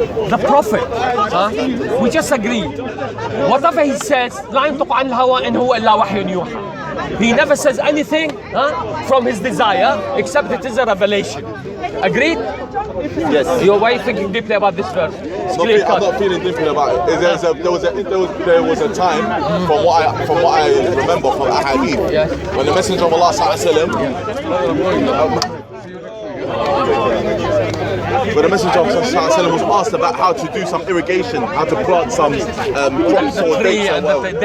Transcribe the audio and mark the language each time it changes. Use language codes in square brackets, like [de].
[en] The Prophet, we just agreed. Whatever he says, [ar] لا ينطق عن الهوى إن هو إلا وحي يوحى. [en] He never says anything from his desire except it is a revelation. Agreed? Yes. Why are you thinking deeply about this verse? I'm not feeling deeply about it. There was a time, from what I remember from Ahadith, when the Messenger of Allah sallallahu when the Messenger of Allah was asked about how to do some irrigation, how to plant some crops or dates or whatever.